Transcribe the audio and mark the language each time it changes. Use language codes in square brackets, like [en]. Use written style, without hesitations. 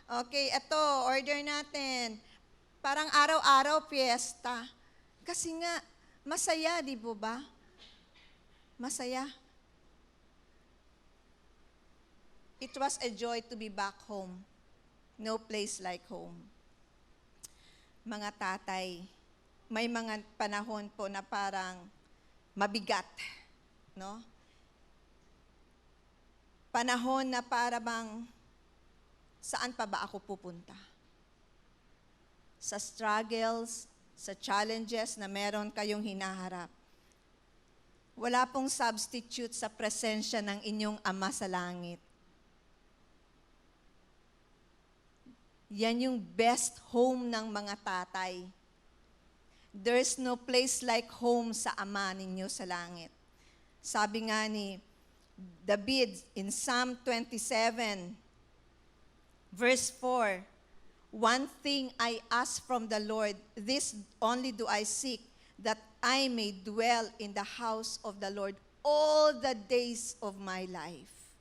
[tl] Okay, eto, order natin. Parang araw-araw fiesta. Kasi nga, masaya, di ba? Masaya. [en] It was a joy to be back home. No place like home. [tl] Mga tatay, may mga panahon po na parang mabigat, no? Panahon na para bang, saan pa ba ako pupunta? Sa struggles, sa challenges na meron kayong hinaharap. Wala pong substitute sa presensya ng inyong Ama sa langit. Yan yung best home ng mga tatay. [en] There's no place like home [tl] sa Ama ninyo sa langit. Sabi nga ni [en] David in Psalm 27, verse 4, "One thing I ask from the Lord, this only do I seek, that I may dwell in the house of the Lord all the days of my life."